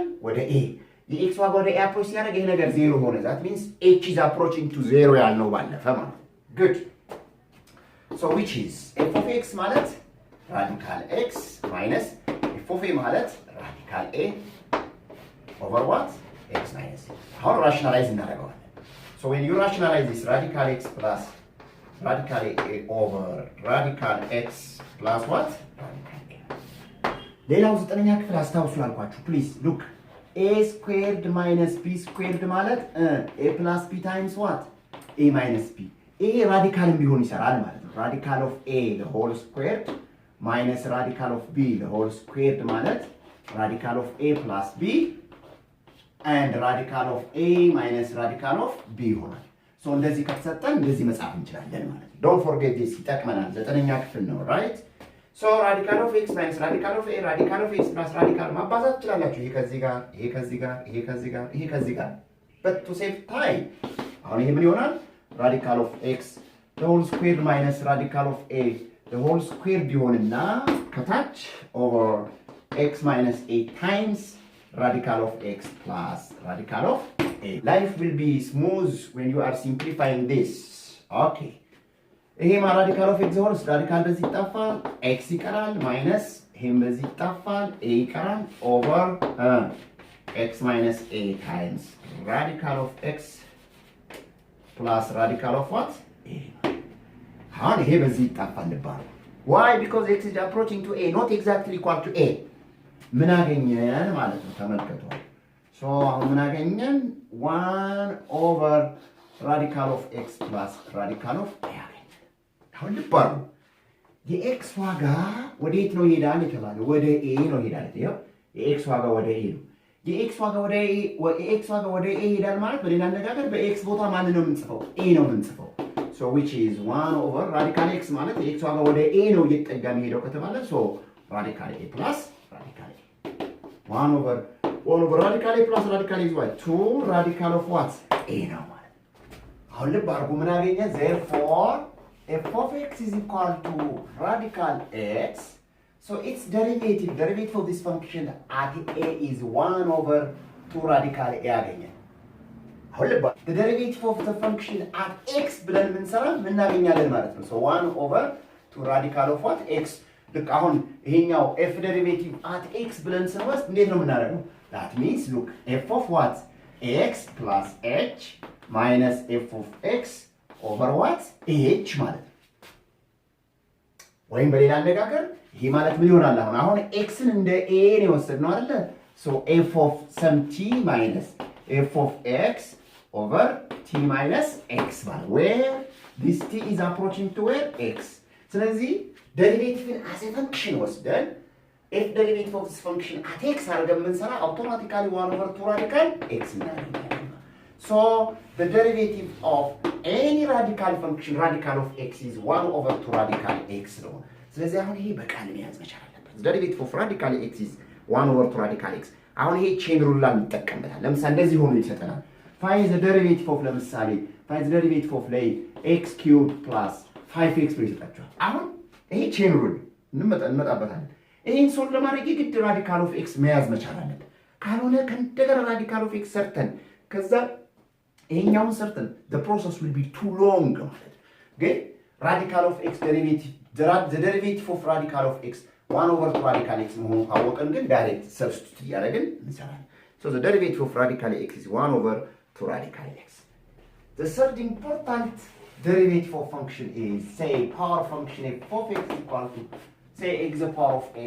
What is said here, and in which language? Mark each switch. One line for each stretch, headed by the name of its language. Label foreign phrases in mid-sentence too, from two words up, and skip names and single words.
Amharic: ወደ a። የx ዋጋ ወደ a አፕሮች ሲያደርግ ይሄ ነገር 0 ሆነ።
English: that means h is approaching to 0
Amharic: ያልነው ባለፈ ማለት ነው። good.
English: So which is f of x ማለት radical x minus f of a ማለት radical a over what? x minus a.
Amharic: አሁን rationalize እናደርገዋለን።
English: So when you rationalize this radical x plus radical a over radical x plus what? Radical a.
Amharic: ሌላው ዘጠነኛ ክፍል አስታውሱ ያልኳችሁ
English: please look. a squared minus b squared ማለት a plus b times what? a minus b. a
Amharic: ራዲካልም ቢሆን ይሰራል ማለት ነው።
English: radical of a the whole squared minus radical of b the whole squared ማለት radical of a plus b and radical of a minus radical of b ይሆናል። so
Amharic: እንደዚህ ከተሰጠን እንደዚህ መጻፍ እንችላለን ማለት ነው።
English: don't forget this ይጠቅመናል።
Amharic: ዘጠነኛ ክፍል ነው
English: right? So radical of x minus radical of a radical of x plus radical
Amharic: ማባዛት ትችላላችሁ። ይሄ ከዚህ ጋር ይሄ ከዚህ ጋር ይሄ ከዚህ ጋር ይሄ ከዚህ ጋር
English: but to save time
Amharic: አሁን ይሄ ምን ይሆናል?
English: radical of x the whole squared minus radical of a the whole squared
Amharic: ቢሆንና ከታች
English: over x minus a times radical of x plus radical of a. Life will be smooth when you are simplifying this. Okay. ይሄ radical of x ሆልስ radical
Amharic: በዚህ ይጣፋል x ይቀራል ማይነስ ይሄም በዚህ ይጣፋል a ይቀራል
English: over x minus a times radical of x plus radical of what? a.
Amharic: አሁን ይሄ በዚህ ይጣፋል ልባል why?
English: Because x is approaching to a not exactly equal to a.
Amharic: ምን አገኘን ማለት ነው ተመልከቱ። so አሁን ምን አገኘን?
English: 1 over radical of x plus radical of a.
Amharic: አሁን ልባሉ የx ዋጋ ወዴት ነው ይሄዳል የተባለው? ወደ a ነው ይሄዳል። ይሄው የx ዋጋ ወደ a ነው። የx ዋጋ ወደ a ይሄዳል ማለት በሌላ አነጋገር በx ቦታ ማን ነው የምንጽፈው? a ነው የምንጽፈው።
English: so which is 1 over radical x
Amharic: ማለት የx ዋጋ ወደ a ነው እየተጠጋ የሚሄደው ከተባለ
English: so radical a plus radical a 1 over radical a plus radical is what? 2 radical of what?
Amharic: a ነው ማለት አሁን ልብ አድርጉ ምን አገኘ?
English: therefore f of x is equal to radical x. So its derivative of this function at a is 1 over 2 radical a again. The derivative of the function at x
Amharic: ብለን ምንሰራ ምን እናገኛለን ማለት ነው?
English: So 1 over 2 radical of what? x. look
Amharic: አሁን ይሄኛው
English: f derivative at x
Amharic: ብለን ስንወስድ እንዴት ነው የምናደርገው?
English: That means look f of what? x plus h minus f of x over what?
Amharic: h ማለት ነው። ወይም በሌላ አነጋገር ይሄ ማለት ምን ይሆናል? አሁን xን እንደ a ነው የወሰድነው አይደለ?
English: so f of some t minus f of x over t minus x ማለት where this t is approaching to where? x.
Amharic: ስለዚህ ደሪቬቲቭን
English: as a function ወስደን if derivative of this function at x
Amharic: አድርገን ብንሰራ
English: automatically 1/2 radical x እናገኛለን። So the derivative of any radical function radical of x is 1/2 radical x
Amharic: ነው። ስለዚህ አሁን ይሄ በቃል መያዝ መቻል አለበት።
English: derivative of radical x is 1/2 radical x።
Amharic: አሁን ይሄ
English: chain rule
Amharic: እንጠቀምበታለን። ለምሳሌ እንደዚህ ሆኖ ይሰጠናል።
English: find the derivative of ለምሳሌ find the derivative of ላይ x cubed plus 5x
Amharic: ብሎ ይሰጣችኋል። አሁን ይሄ
English: ቼን
Amharic: ሩል እንመጣበታለን። ይሄን ሶልቭ ለማድረግ የግድ
English: radical of x
Amharic: መያዝ መቻል አለበት። ካልሆነ ከእንደገና
English: radical of x
Amharic: ሰርተን ከዛ ይሄኛውን ሰርተን
English: the process will be too long
Amharic: ማለት ግን
English: radical of x derivative the derivative of radical of x 1/2 radical x
Amharic: መሆኑን ካወቀን ግን
English: direct substitute
Amharic: እያደረግን እንሰራለን።
English: So the derivative of radical x is 1/2 radical x. The third important derivative of function is say power function f of x equal to say x the power of n.